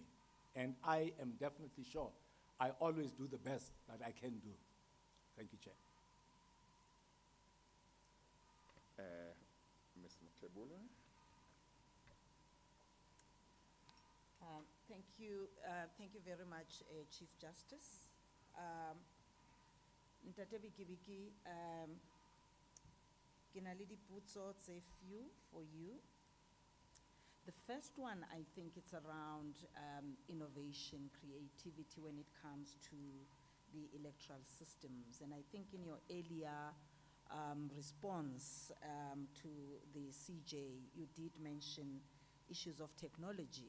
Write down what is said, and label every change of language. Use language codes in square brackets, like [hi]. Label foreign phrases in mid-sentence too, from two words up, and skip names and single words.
[en] And I am definitely sure I always do the best that I can do. Thank you, Chair. Ms. Mutebula? Thank you very much, Chief Justice. [st] Ntate Biki, ke na le dipotso tse [en] few for you. The first one, I think it's around innovation, creativity when it comes to the electoral systems. And I think in your earlier response to the CJ, you did mention issues of technology.